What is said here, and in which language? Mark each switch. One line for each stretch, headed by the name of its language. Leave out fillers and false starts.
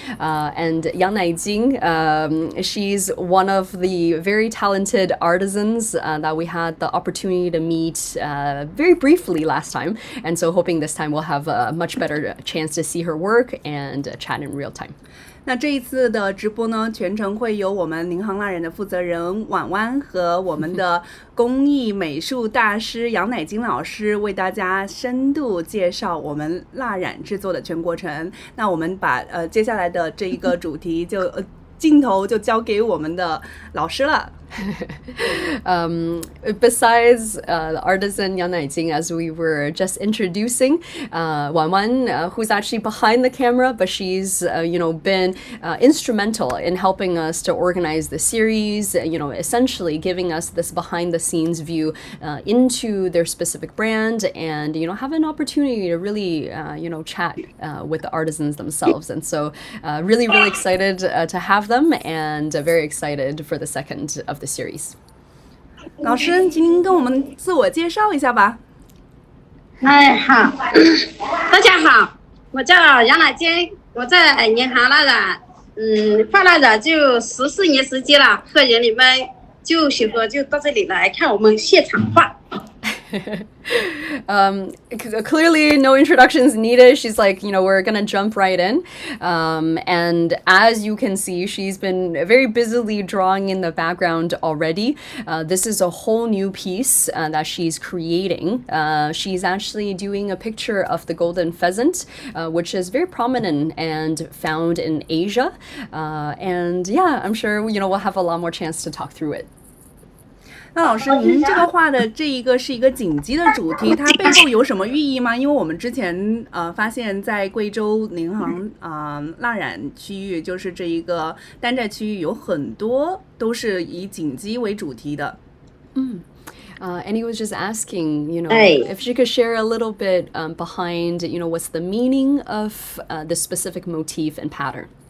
English: And Yang Naijing, she's one of the very talented artisans that we had the opportunity to meet very briefly last time. And so hoping this time we'll have a much better chance to see her work and chat in real time.
Chinese: 那这一次的直播呢，全程会由我们宁航蜡染的负责人婉婉和我们的工艺美术大师杨乃金老师为大家深度介绍我们蜡染制作的全过程。那我们把接下来的这一个主题镜头就交给我们的老师了。
English: Besides the artisan Yang Naijing, as we were just introducing, Wan Wan, who's actually behind the camera, but she's been instrumental in helping us to organize the series, essentially giving us this behind the scenes view into their specific brand and have an opportunity to really chat with the artisans themselves. And so really excited to have them and very excited for the second of the series.
Chinese: 老师，请您跟我们自我介绍一下吧。好，大家好，我叫杨乃金，我在宁航蜡染，画蜡染就14年时间了，客人你们就喜欢就到这里来看我们现场画。
English: Clearly no introductions needed. She's like, we're gonna jump right in. And as you can see, she's been very busily drawing in the background already. This is a whole new piece that she's creating. She's actually doing a picture of the golden pheasant, which is very prominent and found in Asia. And yeah, I'm sure, we'll have a lot more chance to talk through it.
Chinese: 那老师，您这个画的这一个是一个锦鸡的主题，它背后有什么寓意吗？因为我们之前发现，在贵州宁杭蜡染区域，就是这一个丹寨区域，有很多都是以锦鸡为主题的。
English: And he was just asking, if she could share a little bit behind, what's the meaning of this specific motif and pattern.